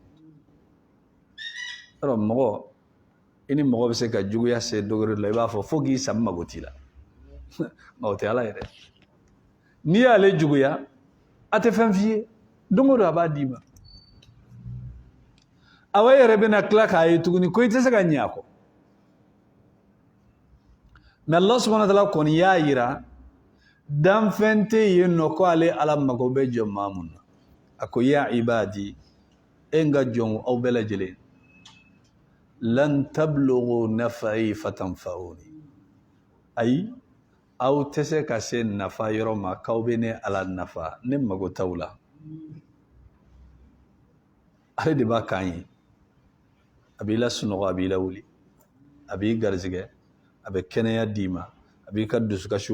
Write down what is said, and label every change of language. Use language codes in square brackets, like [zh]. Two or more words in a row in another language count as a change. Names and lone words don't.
[bm] yɔrɔ mɔgɔ i ni mɔgɔ bɛ se ka juguya se dogere la i b'a fɔ fo k'i sami mago t'i la mago tɛ ala ye dɛ n'i y'ale juguya a tɛ fɛn f'i ye don o don a b'a d'i ma awa yɛrɛ bɛna tila k'a ye tuguni ko i tɛ se ka ɲɛ a kɔ mɛ [ar] الله سبحانه وتعالى [bm] kɔni y'a yira danfɛn tɛ yen nɔ ko ale ala mago bɛ jɔ maa mun na a ko [ar] يا عبادي [bm] e n ka jɔn aw bɛɛ lajɛlen [ar] لن تبلغوا نفعي فتنفعوني [bm] ayi aw tɛ se ka se nafa yɔrɔ ma k'aw bɛ ne ala nafa ne mago t'aw la ale de b'a kan ye a b'i la sunɔgɔ a b'i la wuli a b'i garizigɛ a bɛ kɛnɛya d'i ma a b'i ka dusukasiw